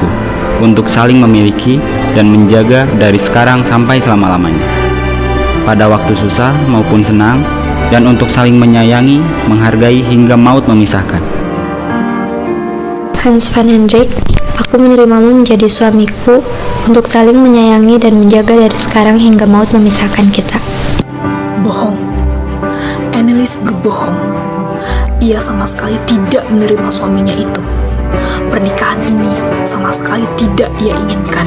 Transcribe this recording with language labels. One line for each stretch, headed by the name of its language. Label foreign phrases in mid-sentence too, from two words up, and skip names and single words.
Indonesian: untuk saling memiliki dan menjaga dari sekarang sampai selama-lamanya, pada waktu susah maupun senang, dan untuk saling menyayangi, menghargai hingga maut memisahkan. Hans van Hendrik, aku menerimamu menjadi suamiku untuk saling menyayangi dan menjaga dari sekarang hingga maut memisahkan kita. Bohong. Annelies berbohong. Ia sama sekali tidak menerima suaminya itu. Pernikahan ini sama sekali tidak ia inginkan.